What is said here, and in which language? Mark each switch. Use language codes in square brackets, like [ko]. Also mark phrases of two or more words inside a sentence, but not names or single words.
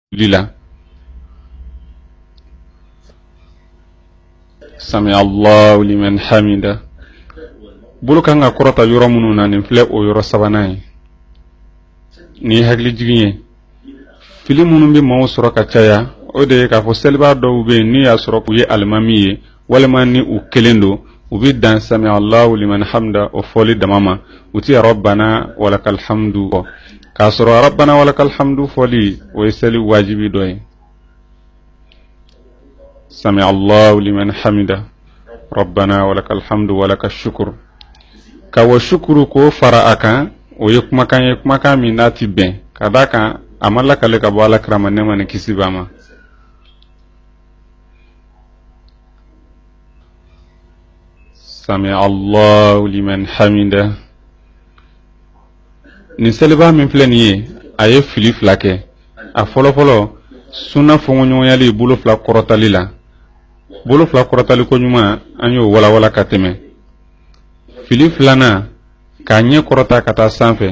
[ar] lila. سمع الله لمن حمده. [bm] Bulu kan ga korota yoro munu na nin filɛ o yɔrɔ sabanan ye. Ni hakili jigin ye. Fili minnu bɛ maaw sɔrɔ ka caya o de ye k'a fɔ seliba dɔw bɛ yen ni y'a sɔrɔ u ye alimami ye walima ni u kelen don u bɛ dan [ar] سمع الله لمن حمده [bm] o fɔli dama ma u ti [ar] ربنا ولك الحمد [bm] kɔ k'a sɔrɔ [ar] ربنا ولك الحمد [bm] fɔli o ye seli wajibi dɔ ye. [ar] سمع الله لمن حمده ربنا ولك الحمد ولك الشكر. [bm] Ka wa shukuru ko fara akan o ye kumakan min n'a ti bɛn ka d'a kan a ma lakale ka bɔ Alakira ma nɛɛma ni kisi b'a ma. [ar] سمع الله لمن حمده. [bm] Nin seliba min filɛ nin ye a ye fili fila kɛ. A fɔlɔfɔlɔ sunna fɔɲɔgɔnyali bolo fila kɔrɔtali la. Bolo fila kɔrɔtali ko ɲuman an y'o walawala ka tɛmɛ. Fili filanan k'a ɲɛ kɔrɔta ka taa sanfɛ.